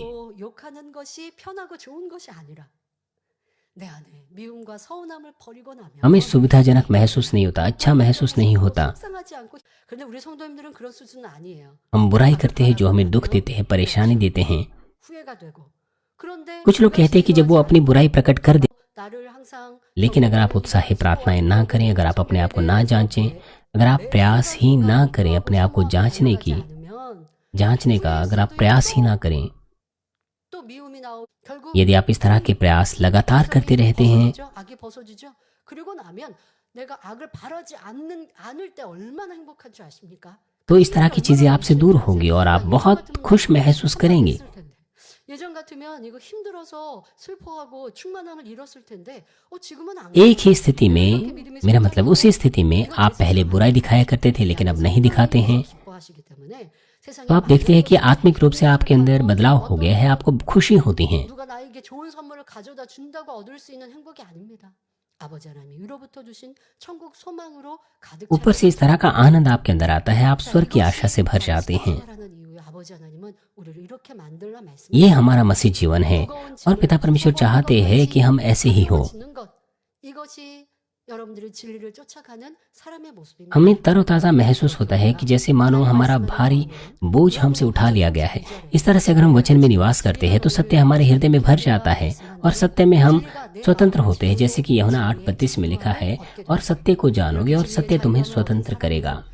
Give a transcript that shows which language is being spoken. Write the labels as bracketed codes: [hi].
[ko] 하고 욕하는 것이 편하고 좋은 것이 아니라 내 안에 미움과 서운함을 버리고 나면 [hi] हमें सुविधाजनक महसूस नहीं होता, अच्छा महसूस नहीं होता। [ko] 속상하지 않고 근데 우리 성도님들은 그런 수준은 아니에요. [hi] हम बुराई करते हैं जो हमें दुख देते हैं, परेशानी देते हैं। [ko] 후회가 되고 그런데 [hi] कुछ लोग कहते हैं कि जब वो अपनी बुराई प्रकट कर दे, [ko] 나를 항상 [hi] लेकिन अगर आप उत्साही प्रार्थनाएं ना करें, अगर आप अपने आप को ना जांचें, अगर आप प्रयास ही ना करें अपने आप को जांचने की, जांचने का अगर आप प्रयास ही ना करें, [ko] 또 미움이 나오 결국 [hi] यदि आप इस तरह के प्रयास लगातार करते रहते हैं, [ko] 악이 벗어지죠. 그리고 나면 내가 악을 바라지 않을 때 얼마나 행복한 줄 아십니까? [hi] तो इस तरह की चीजें आपसे दूर होंगी और आप बहुत खुश महसूस करेंगे। [ko] 예전 같으면 이거 힘들어서 슬퍼하고 충만함을 잃었을 텐데 지금은 안 [hi] एक ही स्थिति में, मेरा मतलब उसी स्थिति में आप पहले बुराई दिखाया करते थे लेकिन अब नहीं दिखाते हैं, [ko] 기뻐하시기 때문에 [hi] तो आप देखते हैं कि आत्मिक रूप से आपके अंदर बदलाव हो गया है, आपको खुशी होती है। [ko] 누가 나에게 좋은 선물을 가져다 준다고 얻을 수 있는 행복이 아닙니다. 아버지 하나님이 위로부터 주신 천국 소망으로 가득 [hi] ऊपर से इस तरह का आनंद आपके अंदर आता है, आप स्वर्ग की आशा से भर जाते हैं। [ko] 아버지 하나님은 우리를 이렇게 만들라 말씀. [hi] ये हमारा मसीह जीवन है और पिता परमेश्वर चाहते हैं कि हम ऐसे ही हो। [ko] 이것이 여러분들의 진리를 쫓아가는 사람의 모습입니다. [hi] हमें तरोताजा महसूस होता है कि जैसे मानो हमारा भारी बोझ हमसे उठा लिया गया है। इस तरह से अगर हम वचन में निवास करते हैं तो सत्य हमारे हृदय में भर जाता है और सत्य में हम स्वतंत्र होते हैं, जैसे कि यूहन्ना 8:32 में लिखा है, और सत्य को जानोगे और सत्य तुम्हें स्वतंत्र करेगा।